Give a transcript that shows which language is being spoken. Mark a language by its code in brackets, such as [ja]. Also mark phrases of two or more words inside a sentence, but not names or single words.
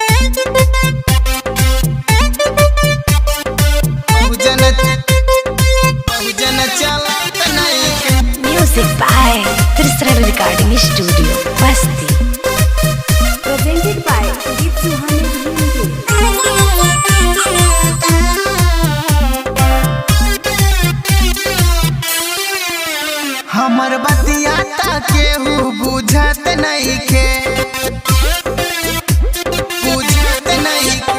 [en] Music by Trisra Recording Studio, Basti. Presented by Deep Suhane [bho] हमर बतिया केहू बुझत नहीं के, बुझत नहीं के।